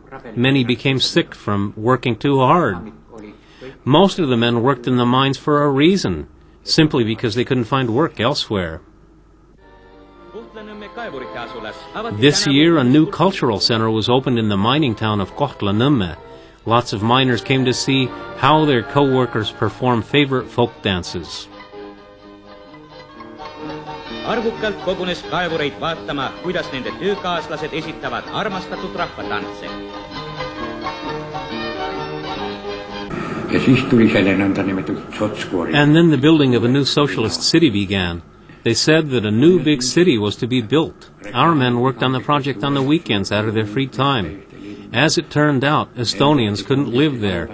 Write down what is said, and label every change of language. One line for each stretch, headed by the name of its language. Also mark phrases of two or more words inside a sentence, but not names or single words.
English: Many became sick from working too hard. Most of the men worked in the mines for a reason, simply because they couldn't find work elsewhere. This year, a new cultural center was opened in the mining town of Kohtla-Nõmme. Lots of miners came to see how their co-workers perform favorite folk dances.
Estonian: Arvukkalt kogunes kaevureid vaatama, kuidas nende töökaaslased esitavad armastatud rahvatantse.
English: And then the building of a new socialist city began. They said that a new big city was to be built. Our men worked on the project on the weekends out of their free time. As it turned out, Estonians couldn't live there.